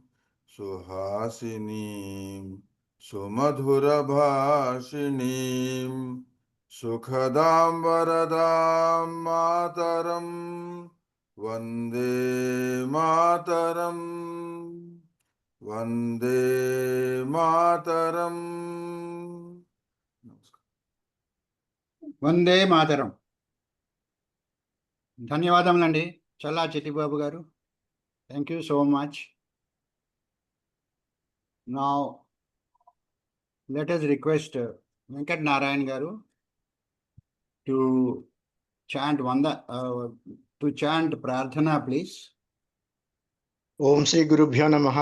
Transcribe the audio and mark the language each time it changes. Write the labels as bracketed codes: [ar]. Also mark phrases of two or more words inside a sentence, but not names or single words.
[sa] सुहासिनीं सुमधुरभाषिणीं सुखदां वरदां मातरं वन्दे मातरं वन्दे मातरम्. వందే మాతరం. [te] ధన్యవాదములండి చల్లా చిట్టిబాబు గారు. [en] Thank you so much. Now let us request Venkat Narayan garu to chant Prarthana, please. [sa] ॐ श्री गुरुभ्यो नमः.